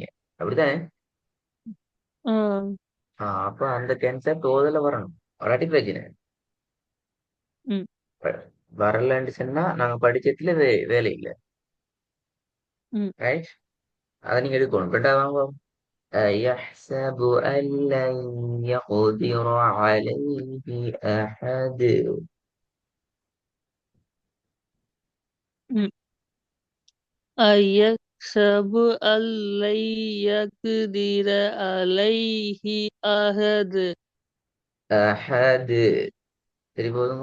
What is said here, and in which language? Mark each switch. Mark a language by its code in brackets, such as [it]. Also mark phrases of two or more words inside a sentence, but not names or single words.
[ta] அப்படித்தானே? ஆ அப்ப அந்த கான்செப்ட் ஓதுல வரணும். வராட்டி பிரச்சனை. ம் வ- வரலன்னு சொன்னா நாங்க படிச்சதுல வேலை இல்லை. ம் ரைட். அதை நீங்க எடுக்கணும். ரெண்டாவது வாங்க. [ar] أيحسب أن لن يقدر عليه أحد. ம் أيحسب ألن يقدر عليه أحد [ta] أحد. சரி போதுங்க.